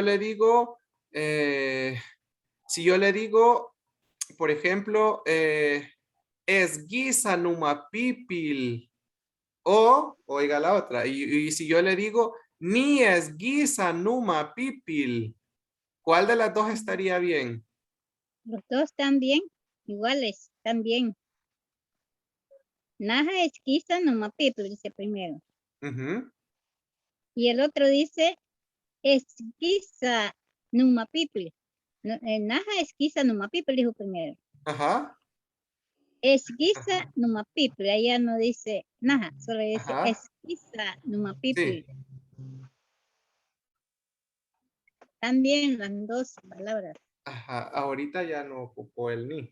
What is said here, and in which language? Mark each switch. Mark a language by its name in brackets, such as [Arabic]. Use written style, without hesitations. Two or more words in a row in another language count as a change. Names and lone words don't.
[Spanish] eh, si yo le digo, por ejemplo, [Pipil] es guisa numa pipil. [Spanish] O, oiga la otra, y si yo le digo, [Pipil] ni es guisa numa pipil, [Spanish] ¿cuál de las dos estaría bien? Los dos están bien, iguales, están bien. [Pipil] Naja esquiza numapipil, [Spanish] dice primero. Ujú. Y el otro dice, [Pipil] esquiza numapipil. Naja esquiza numapipil, [Spanish] dijo primero. Ajá. Esquiza Ajá. numapipil, allá no dice naja, solo dice Ajá. [Pipil] esquiza numapipil. [Spanish] Sí. También las dos palabras. Ajá, ahorita ya no ocupó el ni.